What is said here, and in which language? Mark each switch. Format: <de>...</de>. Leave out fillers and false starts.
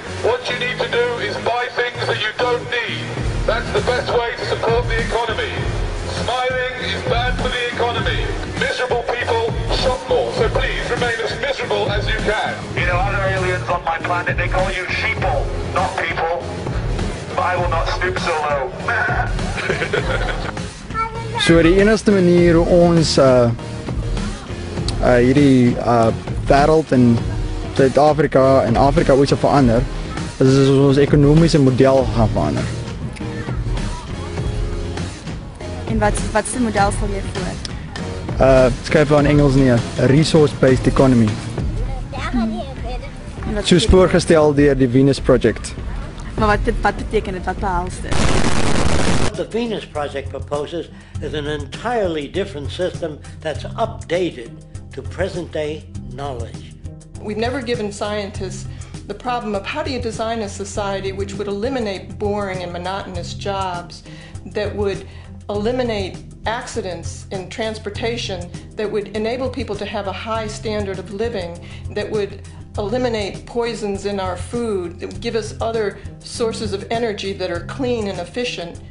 <en>What you need to do is buy things that you don't need. That's the best way to support the economy. Smiling is bad for the economy. Miserable people shop more, so please remain as miserable as you can. You know, other aliens on my planet, they call you sheeple, not people. But I will not stoop so low.</en> <af>So die enigste manier hoe ons hierdie wêreld in Suid-Afrika en Afrika ooit sal verander, is as ons ekonomiese model gaan verander. En wat's die model stel jy voor? Skryf aan Engels nie,</af> <en>a resource-based economy.</en> <af>Soos voorgestel deur die Venus Project. Maar wat beteken dit? Wat behels dit?</af> <en>What the Venus Project proposes is an entirely different system that's updated to present-day knowledge. We've never given scientists the problem of how do you design a society which would eliminate boring and monotonous jobs, that would eliminate accidents in transportation, that would enable people to have a high standard of living, that would eliminate poisons in our food, that would give us other sources of energy that are clean and efficient.</en>